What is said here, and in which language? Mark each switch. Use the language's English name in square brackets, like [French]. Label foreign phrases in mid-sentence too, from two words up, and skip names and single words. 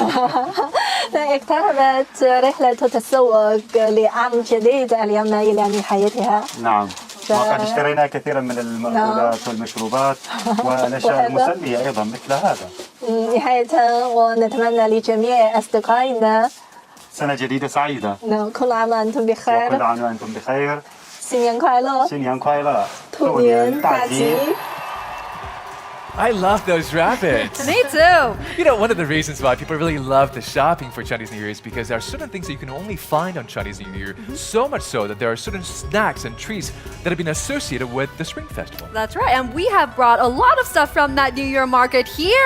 [Arabic] اقتربت رحلة التسوق لعام جديد اليوم إلى نهايتها. نعم. وقد اشترينا كثيرا من المأكولات والمشروبات والأشياء المسلية أيضا مثل هذا. نهاية ونتمنى لجميع أصدقائنا سنة جديدة سعيدة. كل عام وأنتم بخير. وكل عام وأنتم بخير. [Chinese] 新年快乐。新年快乐。兔年大吉。 [English] I love those rabbits. Me too. You know, one of the reasons why people really love the shopping for Chinese New Year is because there are certain things that you can only find on Chinese New Year. So much so that there are certain snacks and treats that have been associated with the Spring Festival. That's right, and we have brought a lot of stuff from that New Year market here.